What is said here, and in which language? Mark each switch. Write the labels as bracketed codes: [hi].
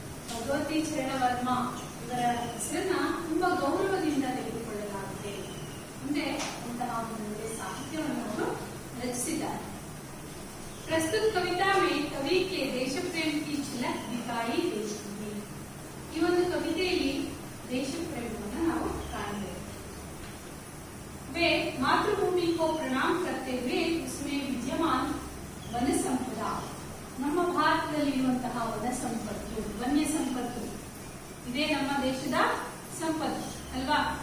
[kn] ಭಗವತಿ ಚರಣ್ ವರ್ಮಾ ಇವರ ಹೆಸರನ್ನ ತುಂಬಾ ಗೌರವದಿಂದ ತೆಗೆದುಕೊಳ್ಳಲಾಗಿದೆ। ಮುಂದೆ ಅಂತಹ ಒಂದು ಸಾಹಿತ್ಯವನ್ನು ಅವರು ರಚಿಸಿದ್ದಾರೆ। [hi] प्रस्तुत कविता में कवि के देश प्रेम की झलक दिखाई देती है। [kn] ಈ ಒಂದು ಕವಿತೆಯಲ್ಲಿ ದೇಶ ಪ್ರೇಮವನ್ನು ನಾವು ಕಾಣಬಹುದು। [hi] वे मातृभूमि को प्रणाम करते हुए उसमें विद्यमान वन संपदा [kn] ನಮ್ಮ ಭಾರತದಲ್ಲಿರುವಂತಹ ವನ ಸಂಪತ್ತು ವನ್ಯ ಸಂಪತ್ತು ಇದೇ ನಮ್ಮ ದೇಶದ ಸಂಪತ್ತು ಅಲ್ವಾ?